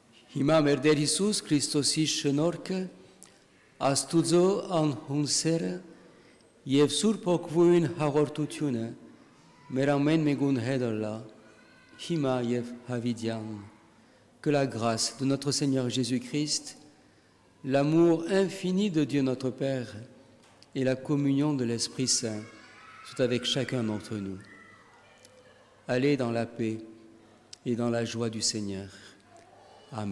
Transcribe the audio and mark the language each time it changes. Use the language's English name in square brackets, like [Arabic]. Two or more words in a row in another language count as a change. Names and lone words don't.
[Armenian] Հիմա մեր Տեր Հիսուս Քրիստոսի շնորհքը, Աստուծո անհունսերը եւ Սուրբ Հոգվույն հաղորդությունը մեր ամեն մեկուն հետ լա, հիմա եւ հավիտյան։ [French] Que la grâce de notre Seigneur Jésus-Christ, l'amour infini de Dieu notre Père et la communion de l'Esprit Saint soient avec chacun d'entre nous. Allez dans la paix et dans la joie du Seigneur.